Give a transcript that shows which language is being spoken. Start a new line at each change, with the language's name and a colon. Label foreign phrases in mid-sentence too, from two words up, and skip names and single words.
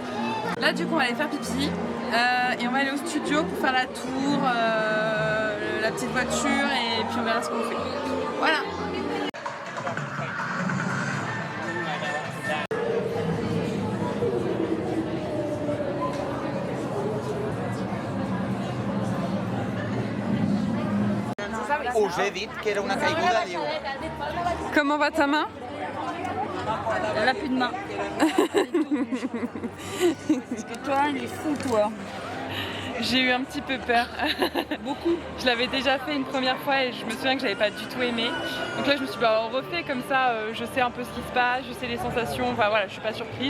French: Là du coup on va aller faire pipi et on va aller au studio pour faire la tour, la petite voiture et puis on verra ce qu'on fait. Voilà!
Catalan: Us he dit que era una caiguda, diu.
French: Comment va ta main? Elle a plus de main. Parce que toi, il est fou toi. J'ai eu un petit peu peur. Beaucoup. Je l'avais déjà fait une première fois et je me souviens que j'avais pas du tout aimé. Donc là je me suis dit bah, on refait comme ça, je sais un peu ce qui se passe, je sais les sensations, enfin voilà, je suis pas surprise.